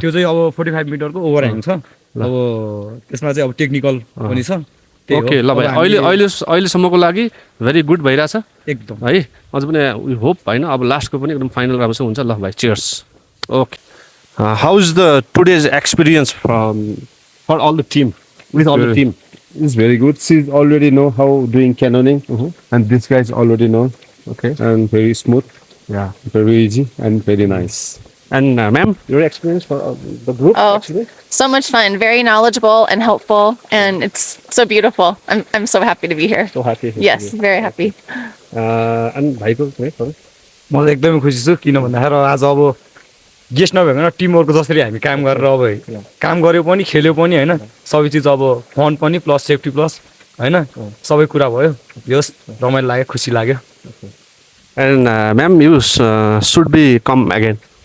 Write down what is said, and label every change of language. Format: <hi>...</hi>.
<ne>त्यो चाहिँ अब 45 मिटरको ओभरह्याङ छ अब त्यसमा चाहिँ अब टेक्निकल पनि छ ओके ल भाइ अहिलेसम्मको लागि भेरी गुड भइरहेछ एकदम है अझ पनि</ne> <en>we hope</en> <ne>होइन अब लास्टको पनि एकदम फाइनल राम्रोसँग हुन्छ ल भाइ cheers</ne> <en>okay how is the today's experience for all the team</en> <ne>with all the team</ne> <en>It's very good. She already know how doing canoeing, and this guys already know. Okay. And very smooth. Yeah. Very easy and very nice. And ma'am, your experience for the group actually? So much fun. Very knowledgeable and helpful, and it's so beautiful. I'm so happy to be here. So happy. Yes, very happy. And भाइको</en> <ne>म त एकदमै खुसी छु किन भन्दाखेरि आज अब गेस्ट नभइकन टिमवर्कको जसरी हामी काम गरेर अब काम गऱ्यो पनि खेल्यो पनि होइन सबै चिज अब फन पनि प्लस सेफ्टी प्लस होइन सबै कुरा भयो यस रमाइलो लाग्यो खुसी लाग्यो</ne> <en>And ma'am, you should be come again.</en>